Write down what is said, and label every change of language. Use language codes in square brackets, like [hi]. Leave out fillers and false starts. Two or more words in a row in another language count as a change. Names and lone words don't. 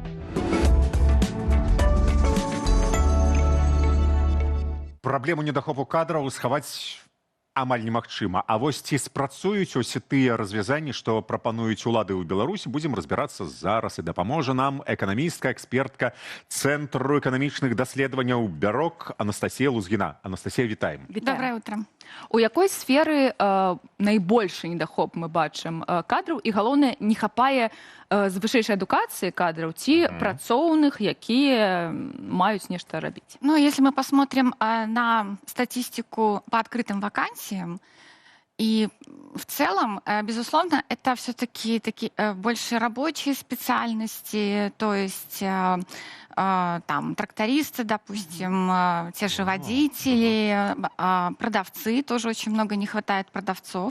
[be] Праблему недахопу кадраў схаваць амаль немагчыма. А вось ці спрацуюць ось тыя развязанні, што прапануюць улады ў Беларусі, будзем разбірацца зараз, і дапаможа нам эканамістка, экспертка Цэнтру эканамічных даследаванняў «Бярок» Анастасія Лузгіна. Анастасія, вітаем. [ru] Доброе утро. [be] У якой сферы найбольшы недахоп мы бачым кадраў, і галоўнае, не хапае з вышэйшай адукацыі кадраў ці працоўных, якія маюць нешта рабіць? [ru] Ну, если мы посмотрим на статистику по открытым вакансиям, и в целом, безусловно, это все-таки такие больше рабочие специальности, то есть там трактористы, допустим, те же водители, продавцы, тоже очень много не хватает продавцов.